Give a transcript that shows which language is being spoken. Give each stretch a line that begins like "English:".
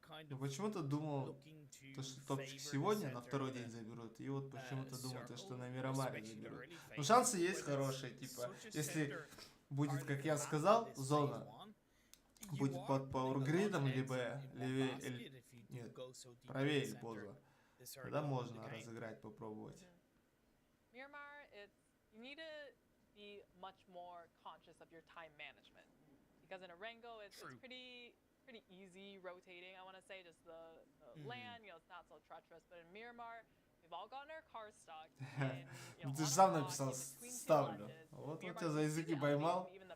Russian: Но почему-то думал, то, что топчик сегодня на второй день заберут, и вот почему-то думал, то, что на Мирамаре заберут. Но шансы есть хорошие, типа, если будет, как я сказал, зона будет под пауэргридом, либо левее, нет, правее или поздно, тогда можно разыграть, попробовать.
English: Miramar, you need to be much more conscious of your time management, because in Arango it's pretty easy rotating. I want to say just the land, it's not so treacherous. But in Miramar, we've all gotten our cars stuck.
Russian: Ты же сам написал, ставлю. Вот он тебя за языки поймал.